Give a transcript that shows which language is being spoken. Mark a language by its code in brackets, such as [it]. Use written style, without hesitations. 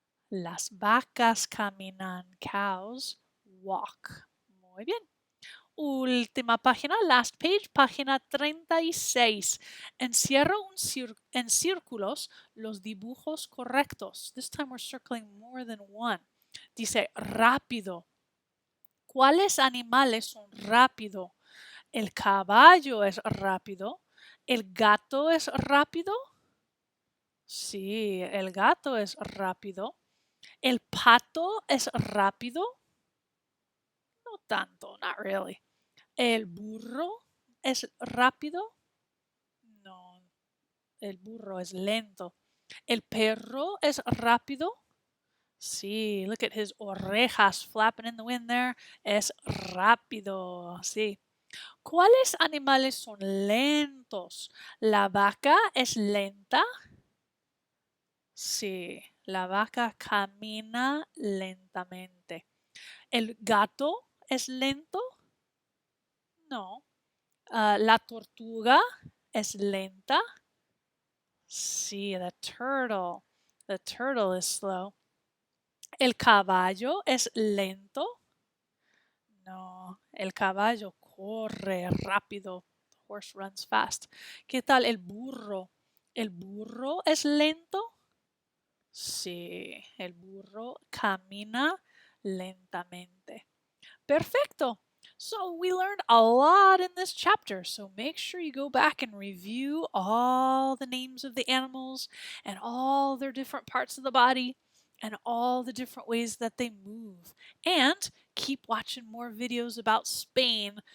[es] Las vacas caminan. [en] Cows walk. [es] Muy bien. Última página, [en] last page, [es] página 36. Encierro en círculos los dibujos correctos. [en] This time we're circling more than one. [es] Dice rápido. ¿Cuáles animales son rápido? El caballo es rápido. ¿El gato es rápido? Sí, el gato es rápido. ¿El pato es rápido? No tanto, [en] not really. [es] ¿El burro es rápido? No, el burro es lento. ¿El perro es rápido? [en] Sí, look at his orejas flapping in the wind there. [es] Es rápido, sí. ¿Cuáles animales son lentos? ¿La vaca es lenta? Sí, la vaca camina lentamente. ¿El gato es lento? No. ¿La tortuga es lenta? Sí, [en] the turtle. The turtle is slow. [es] ¿El caballo es lento? No, el caballo corre rápido. The horse runs fast. ¿Qué tal el burro? ¿El burro es lento? Sí, el burro camina lentamente. Perfecto. [en] So we learned a lot in this chapter. So make sure you go back and review all the names of the animals and all their different parts of the body and all the different ways that they move. And keep watching more videos about Spain.